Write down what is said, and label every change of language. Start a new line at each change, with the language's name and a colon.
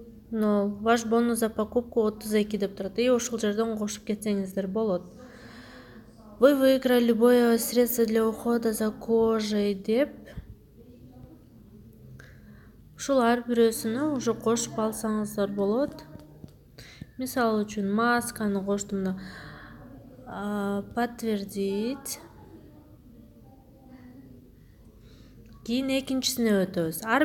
Russian: Но ваш бонус за покупку 32
Kyrgyz: деп турат. И ошол жерден кошуп кетсеңиздер болот.
Russian: Вы выиграли любое средство для ухода за кожей деп.
Kyrgyz: Ушул ар бирөөсүнө уже кошуп алсаңыздар болот. Мисалы үчүн масканы коштум да. Подтвердить. Кийин экинчисине өтөбүз.